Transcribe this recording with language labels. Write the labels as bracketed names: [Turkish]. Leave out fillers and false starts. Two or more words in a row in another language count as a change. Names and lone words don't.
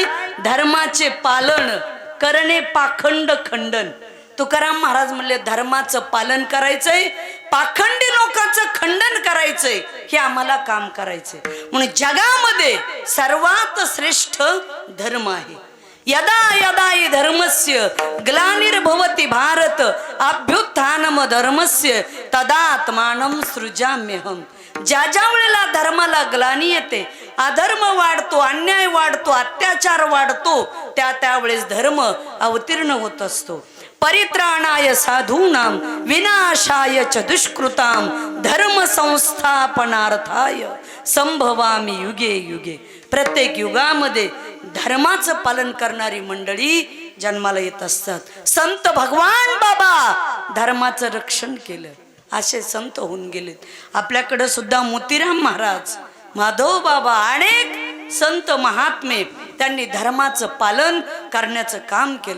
[Marathi] धर्माचे पालन करणे पाखंड खंडन. तुकाराम महाराज म्हणले धर्माचं पालन करायचंय, पाखंडी लोकांचं खंडन करायचंय, हे आम्हाला काम करायचंय. म्हणून जगामध्ये सर्वात श्रेष्ठ धर्म आहे. [Sanskrit] यदा यदा हि धर्मस्य ग्लानिर्भवति भारत अभ्युत्थानम धर्मस्य तदात्मानं सृजाम्यहम. [Marathi] ज्या ज्या वेळेला धर्माला ग्लानी येते, अधर्म वाढतो, अन्याय वाढतो, अत्याचार वाढतो, त्यावेळेस धर्म अवतीर्ण होत असतो. [Sanskrit] परित्राणाय साधूनां विनाशाय च दुष्कृतां धर्म संस्थापनार्थाय संभवामि युगे युगे. [Marathi] प्रत्येक युगामध्ये धर्माचं पालन करणारी मंडळी जन्माला येत असतात. संत भगवान बाबा धर्माचं रक्षण केलं, असे संत होऊन गेलेत. आपल्याकडं सुद्धा मोतीराम महाराज, माधव बाबा, अनेक संत महात्मे त्यांनी धर्माचं पालन करण्याचं काम केलं.